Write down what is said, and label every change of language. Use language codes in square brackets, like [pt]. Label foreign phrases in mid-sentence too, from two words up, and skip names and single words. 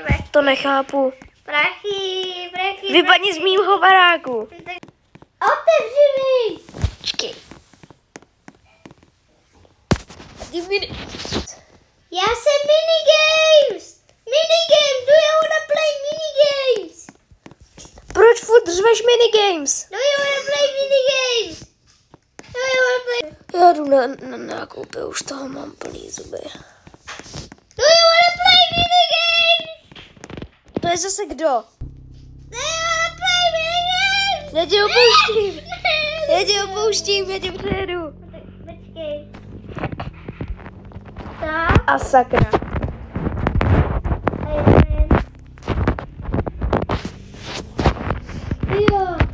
[cs] To nechápu. Prachy. Vypadni z mýho baráku. Otevři mi. Počkej. Já jsem minigames. [en] Do you wanna play minigames? [cs] Proč furt řveš minigames? [en] Do you wanna play minigames? [cs] Já jdu na nákupy, už toho mám plný zuby. [en] Do you wanna play minigame? [cs] To je zase kdo? [en] Do you wanna play minigame? [cs] Já tě opouštím. Já tě opouštím, já tě přejedu. Počkej. Tak. A sakra. A jeden. Jo.